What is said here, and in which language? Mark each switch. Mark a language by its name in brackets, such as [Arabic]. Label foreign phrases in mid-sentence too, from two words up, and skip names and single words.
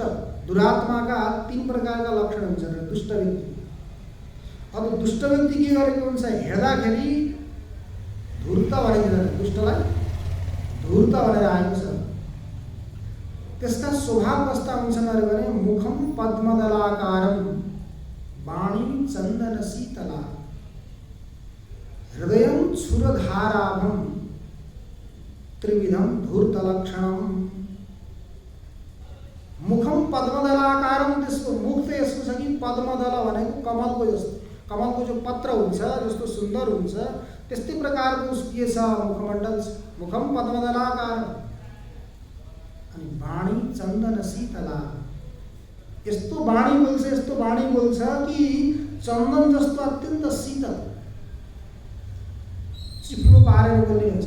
[Nepali] दुरात्माका 3 प्रकारका लक्षण हुन्छन् दुष्ट व्यक्ति। अब दुष्ट व्यक्ति के गरेको हुन्छ? हेर्दाखेरि धूर्त भनेर, दुष्टलाई धूर्त भनेर आएको छ। त्यसका स्वभाव कस्ता हुन्छन् अरे भने [Sanskrit] मुखम पद्मदलाकारम वाणी चन्दन शीतला हृदयम क्षुरधाराभम त्रिविधम धूर्त लक्षणम। मुखम पद्मदलाकारम, [Nepali] त्यसको मुख त यस्तो छ कि पद्मदल भनेको कमलको जस्तो, कमलको जो पत्र हुन्छ जस्तो सुन्दर हुन्छ त्यस्तै प्रकारको उसको के छ? मुखमण्डल छ। [Sanskrit] मुखम पद्मदलाकारम। [Nepali] अनि [Sanskrit] वाणी चन्दन शीतला, [Nepali] यस्तो वाणी बोल्छ, यस्तो वाणी बोल्छ कि चन्दन जस्तो अत्यन्त शीतल, चिप्लो पारेर बोल्ने हुन्छ।